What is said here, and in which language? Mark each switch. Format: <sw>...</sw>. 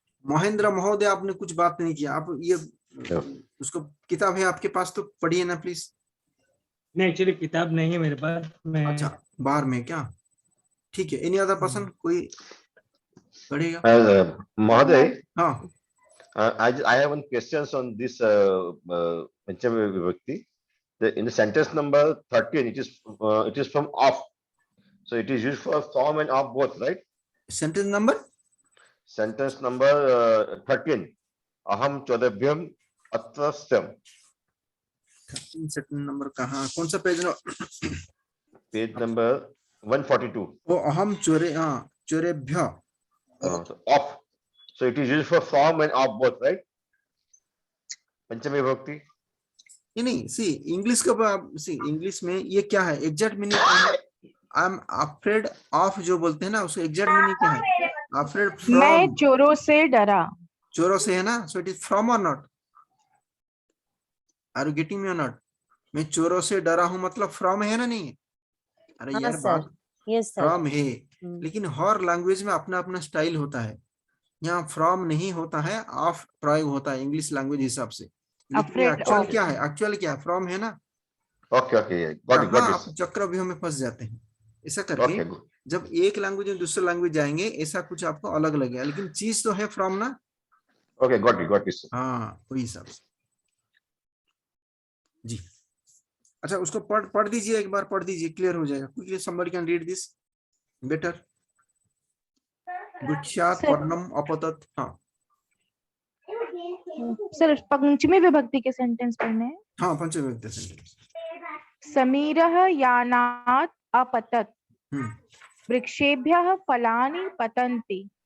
<hi>महेंद्र महोदय आपने कुछ बात नहीं किया, आप ये उसको किताब है आपके पास तो पढ़िए ना प्लीज। नहीं, एक्चुअली किताब नहीं है मेरे पास। मैं अच्छा, बाहर में क्या? ठीक है, एनी अदर पर्सन कोई पढ़ेगा? महोदय, हाँ,</hi> <en>I have one questions on this Panchami Vibhakti. In the sentence number 13, it is from off, so it is used for from and off both, right?</en> <hi>Sentence number?</hi> <en>Sentence number 13.</en> <sa>Aham chodabhyam atrastyam.</sa> <hi>Sentence number कहाँ, कौन सा page?</hi> <en>Page number 142.</en> <sa>ओ अहम चोरे, हाँ, चोरेभ्य</sa> <en>So off. So it is used for from and off both, right? Panchami Vibhakti.</en> <hi>नहीं, सी English का, सी English में ये क्या है, एग्जैक्ट मीनिंग क्या है?</hi> <en>I am afraid of</en> <hi>जो बोलते हैं ना, उसको एग्जैक्ट मीनिंग क्या है?</hi> <en>Afraid from.</en> <hi>मैं चोरों से डरा। चोरों से है ना,</hi> <en>So it is from और not? Are you getting me और not?</en> <hi>मैं चोरों से डरा हूं मतलब फ्रॉम है ना, नहीं है? अरे हाँ यार, सर, बात</hi> <en>Yes sir.</en> <hi>फ्रॉम है, लेकिन हर लैंग्वेज में अपना अपना स्टाइल होता है। यहाँ फ्रॉम नहीं होता है, ऑफ प्रयोग होता है इंग्लिश लैंग्वेज हिसाब से। लेकिन एक्चुअल क्या है? एक्चुअल क्या है? फ्रॉम है ना।</hi> <en>Okay, okay, got it, got</en> <hi>आप</hi> <en>it.</en> <hi>चक्रव्यूह में फंस जाते हैं ऐसा करके।</hi> <en>Okay, good.</en> <hi>जब एक लैंग्वेज में दूसरे लैंग्वेज जाएंगे, ऐसा कुछ आपको अलग लगेगा, लेकिन चीज तो है फ्रॉम ना।</hi> <en>Okay, got it, sir.</en> <hi>हाँ, वही हिसाब से जी। अच्छा, उसको पढ़ दीजिए, एक बार पढ़ दीजिए, क्लियर हो जाएगा।</hi> <en>Quickly somebody can read this better.</en> <sa>गुच्छात पर्णम अपतत। हाँ</sa> <hi>सर, पंचमी विभक्ति के सेंटेंस पढ़ने हैं। हाँ, पंचमी विभक्ति सेंटेंस।</hi> <sa>समीरः यानात् अपतत्, वृक्षेभ्यः फलानि पतन्ति,</sa>